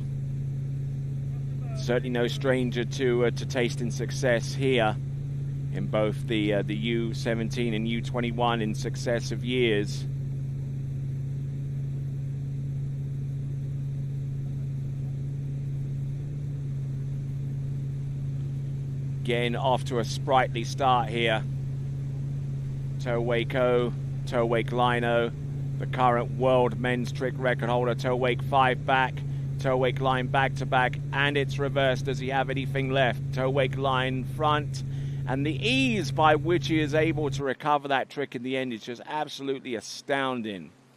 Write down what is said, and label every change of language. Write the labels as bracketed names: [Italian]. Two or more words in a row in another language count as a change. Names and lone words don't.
[English] Certainly no stranger to tasting success here in both the U17 and U21 in successive years. Again, off to a sprightly start here. Toe wake O, toe wake line O, the current world men's trick record holder. Toe wake 5 back, toe wake line back to back, and it's reversed. Does he have anything left? Toe wake line front, and the ease by which he is able to recover that trick in the end is just absolutely astounding.